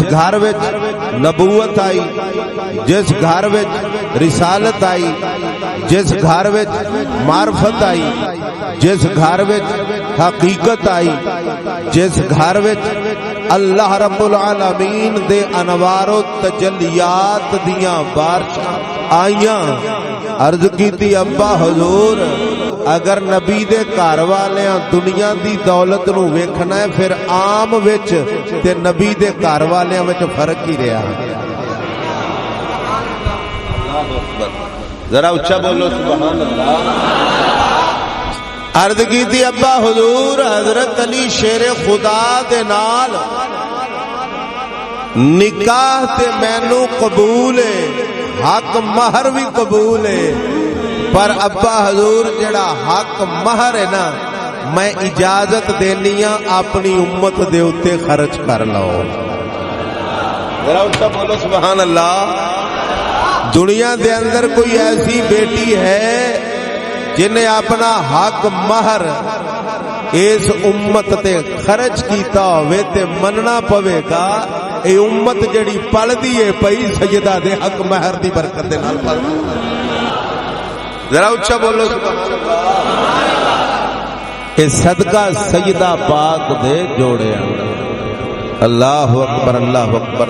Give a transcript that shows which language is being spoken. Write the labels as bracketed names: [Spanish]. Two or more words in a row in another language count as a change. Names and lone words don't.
[Punjabi] گھر وچ نبوت آئی، جس گھر وچ رسالت آئی، جس گھر وچ معرفت آئی، جس گھر وچ حقیقت آئی، جس گھر وچ [Arabic] اللہ رب العالمین [Punjabi] دے انوار و تجلیات دیاں بارشاں آئیاں، عرض کیتی ابا حضور اگر نبی دے گھر والیاں دنیا دی دولت نو ویکھنا ہے پھر عام وچ تے نبی دے گھر والیاں وچ فرق ہی رہا۔ ذرا اچھا بولو [Arabic] سبحان اللہ۔ [Punjabi] عرض کی تھی ابا حضور حضرت علی شیر خدا دے نال نکاح تے مینوں قبول ہے، حق مہر بھی قبول ہے، پر ابا حضور جڑا حق مہر ہے نا میں اجازت دینیاں اپنی امت دے اتے خرچ کر لو۔ ذرا اچھا بولو [Arabic] سبحان اللہ۔ [Punjabi] دنیا دے اندر کوئی ایسی بیٹی ہے جنہیں اپنا حق مہر اس امت تے خرچ کیتا ہوئے تے مننا پوے گا، اے امت جڑی پل دیئے پئی سیدہ دے حق مہر دی برکت دے نال پل۔ ذرا اچھا بولو [Arabic] سبحان اللہ۔ [Punjabi] اے صدقہ سیدہ پاک دے جوڑے [Arabic] اللہ اکبر اللہ اکبر۔